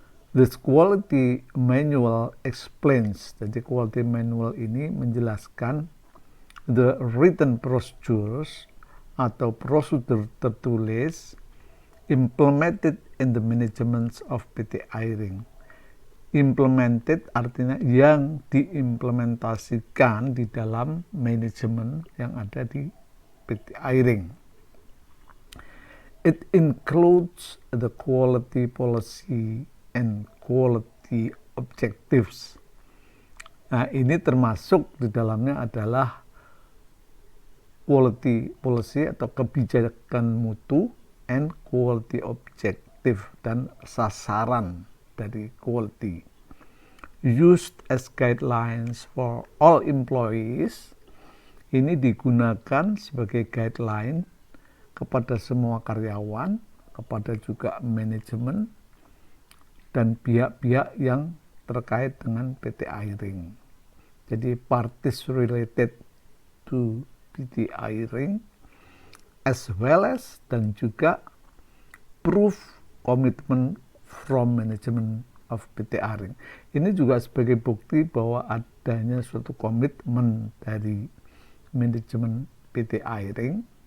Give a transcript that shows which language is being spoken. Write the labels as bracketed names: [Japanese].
[English] This quality manual explains, [Indonesian] jadi quality manual ini menjelaskan [English] the written procedures [Indonesian] atau prosedur tertulis [English] implemented in the management of PT Airing. [Indonesian] Implemented artinya yang diimplementasikan di dalam manajemen yang ada di PT Airing. [English] It includes the quality policy and quality objectives. [Indonesian] Nah, ini termasuk di dalamnya adalah quality policy atau kebijakan mutu and quality objective dan sasaran dari quality [English] used as guidelines for all employees. [Indonesian] Ini digunakan sebagai guideline kepada semua karyawan, kepada juga manajemen dan pihak-pihak yang terkait dengan PT Airing. [English] Jadi parties related to PT Airing as well as [Indonesian] dan juga [English] proof commitment from management of PT Airing. [Indonesian] Ini juga sebagai bukti bahwa adanya suatu komitmen dari manajemen PT Airing.